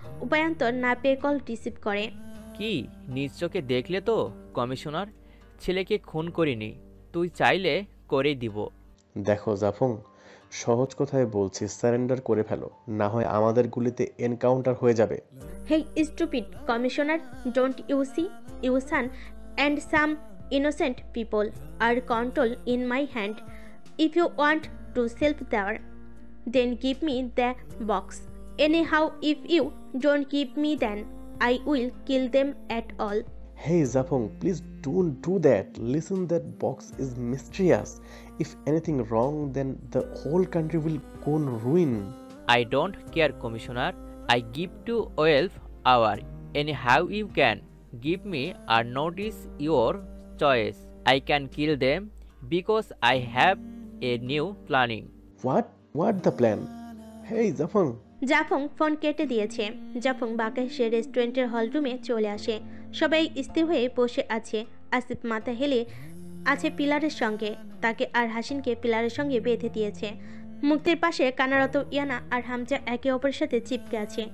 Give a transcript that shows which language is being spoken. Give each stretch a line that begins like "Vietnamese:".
Bangla: উপায়ন্তর না পেয়ে call receive করে। কি নিজ চোখে দেখলে তো কমিশনার, ছেলেকে খুন করিনি, তুই চাইলে করেই দিব। দেখো জাফং, সহজ কথায় বলছি, সারেন্ডার করে ফেলো, না হয় আমাদের গুলিতে এনকাউন্টার হয়ে যাবে।
English: Hey stupid commissioner, don't you see? Your son and some innocent people are control in my hand. If you want to help there, then give me the box. Anyhow, if you don't give me, then I will kill them at all. Hey Zafong, please don't do that. Listen, that box is mysterious. If anything wrong, then the whole country will go in ruin. I don't care, Commissioner. I give to 12 hour. Anyhow you can give me a notice your choice. I can kill them because I have a new planning. What the plan? Hey Zafong.
Bangla: জাফং phone কেটে দিয়েছে। জাফং বাঁকা সে রেস্টুরেন্টের হলরুমে চলে আসে। সবাই স্থির হয়ে বসে আছে। আসিফ মাথা হেলে আছে পিলারের সঙ্গে, তাকে আর হাসিনকে পিলারের সঙ্গে বেঁধে দিয়েছে। মুক্তির পাশে কানারত ইয়ানা আর হামজা একে অপরের সাথে চিপকে আছে।